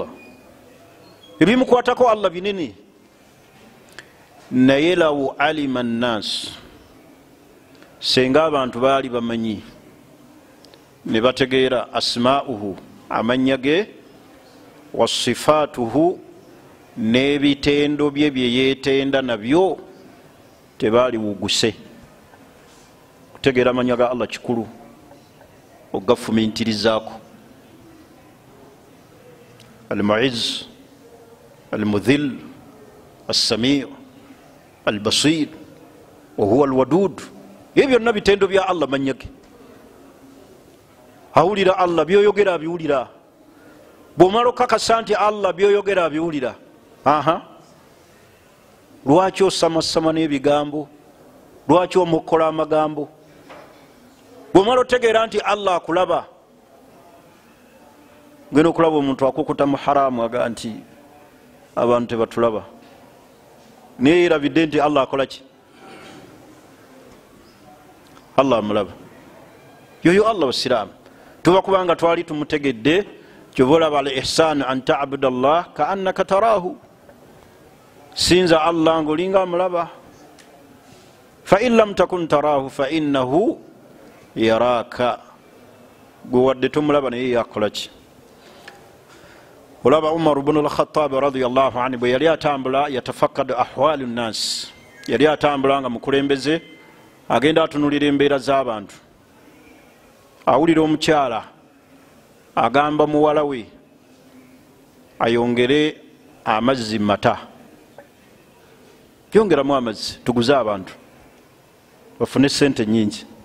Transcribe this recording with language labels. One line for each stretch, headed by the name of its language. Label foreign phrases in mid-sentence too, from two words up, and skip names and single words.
Ganda: Ebimukwatako Allah binene. Naye
Arabic: لو علم الناس,
Ganda: senga abantu baali bamanyi ne bategeera asma'uhu, amanya ge,
Arabic: وصفاته,
Ganda: n'ebitendo bye byeyetenda nabyo, tebaali wuguse. Kutegeera amanya ga Allah kikulu, ogafumintirizaako.
Arabic: المعز المذل السميع البصير وهو الودود.
Ganda: ebyo byonna bitendo bya Allah manyage. Awulira Allah byoyogera abiwulira. Bw'omala okakasa nti Allah byoyogera abiwulira, lwaki osamasama n'ebigambo? Lwaki omukola amagambo? Bw'omala otegeera nti Allah akulaba, ngenda okulaba omuntu akukuta mu haramu aga nti abantu tebatulaba, naye yerabidde nti Allah akola ki? Allah amulaba. Yoyo Allah wasiraamu tuba kubanga twali tumutegedde kyoba olaba
Arabic: الإحسان أن تعبد الله كأنك تراه,
Ganda: sinza Allah ng'olinga amulaba.
Arabic: فإن لم تكن تراه فإنه يراك,
Ganda: gwe wadde tomulaba naye yakola ki? Olaba Umar ibn al-Khattab
Arabic: رضي الله عنه
Ganda: bwe yali atambula
Arabic: يتفقد أحوال الناس,
Ganda: yali atambula nga mukulembeze agenda atunulira embeera z'abantu. Awulira omukyala agamba muwala we ayongere amazzi mata, yongeramu amazzi tuguze abantu bafune sente nyingi.